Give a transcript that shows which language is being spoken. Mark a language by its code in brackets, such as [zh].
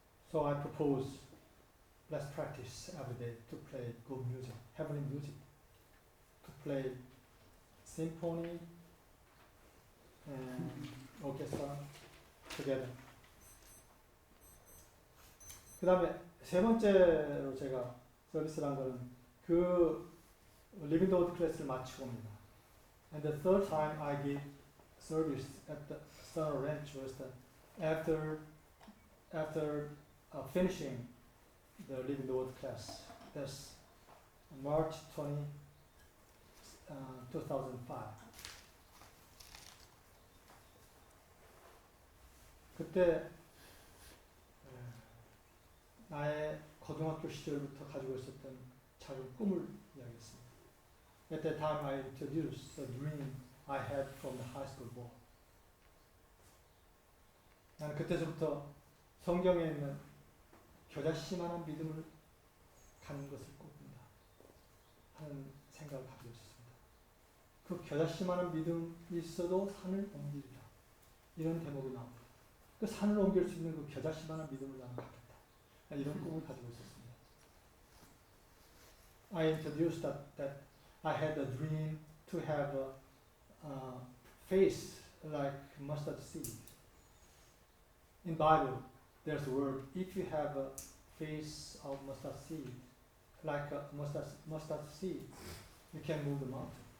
[en] So I propose, let's practice every day to play good music, heavenly music, to play symphony and orchestra together. [ko] 그 다음에 세 번째로 제가 서비스를 한 거는 그 리빙 더 워드 클래스를 마치고 옵니다. [en] And the third time I gave service at the Star Ranch was after finishing the Living the Word class. That's March 20, 2005. [ko] 그때 나의 고등학교 시절부터 가지고 있었던 작은 꿈을 이야기했습니다. [en] At that time I introduced the dream I had from the high school board. [ko] 나는 그때서부터 성경에 있는 겨자씨만한 믿음을 갖는 것을 꿈꾼다 하는 생각을 가지고 있었습니다. 그 겨자씨만한 믿음이 있어도 산을 옮기리라 이런 대목이 나옵니다. 그 산을 옮길 수 있는 그 겨자씨만한 믿음을 나는 갖겠다 이런 꿈을 가지고 있었습니다. [en] I introduced that I had a dream to have a face like mustard seed. In Bible, there's a word, if you have a face of mustard seed, like a mustard seed, you can move the mountain.